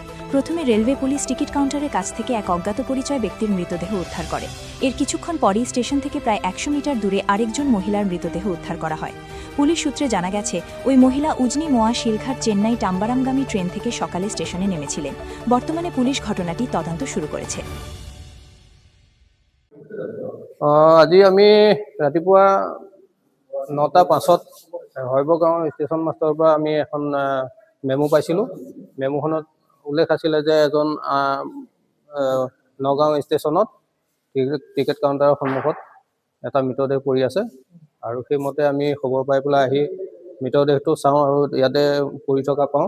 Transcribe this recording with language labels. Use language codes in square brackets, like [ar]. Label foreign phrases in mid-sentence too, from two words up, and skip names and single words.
[bn] প্রথমে রেলওয়ে পুলিশ টিকিট কাউন্টারের কাছ থেকে এক অজ্ঞাত পরিচয় ব্যক্তির মৃতদেহ উদ্ধার করে। এর কিছুক্ষণ পরেই স্টেশন থেকে প্রায় 100 মিটার দূরে আরেকজন মহিলার মৃতদেহ উদ্ধার করা হয়। পুলিশ সূত্রে জানা গেছে, ওই মহিলা উজনি মোয়া শিলঘাট চেন্নাই টাম্বারামগামী ট্রেন থেকে সকালে স্টেশনে নেমেছিলেন। বর্তমানে পুলিশ ঘটনাটি তদন্ত শুরু করেছে। [as] আজি আমি ৰাতিপুৱা 9:05 শৈবগাঁও ষ্টেচন মাষ্টৰৰ পৰা আমি এখন মেমো পাইছিলোঁ। মেমোখনত উল্লেখ আছিলে যে এজন নগাঁও ষ্টেচনত টিকেট কাউণ্টাৰৰ সন্মুখত এটা মৃতদেহ পৰি আছে, আৰু সেইমতে আমি খবৰ পাই পেলাই আহি মৃতদেহটো চাওঁ আৰু ইয়াতে পৰি থকা পাওঁ।